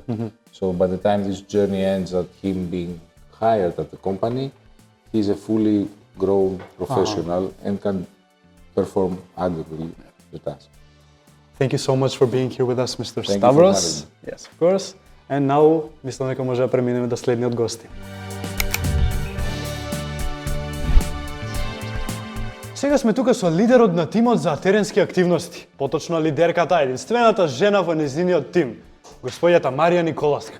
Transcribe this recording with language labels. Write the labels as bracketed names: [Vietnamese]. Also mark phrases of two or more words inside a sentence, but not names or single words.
[English] So by the time this journey ends at him being hired at the company, he's a fully grown professional and can perform adequately the task. Thank you so much for being here with us, Mr. Thank Stavros. you for having me. Yes, of course. And now, [Macedonian] мислам дека може да преминеме до следниот гости. Сега сме тука со лидерот на тимот за теренски активности, поточно лидерката, единствената жена во нејзиниот тим, господјата Марија Николаска.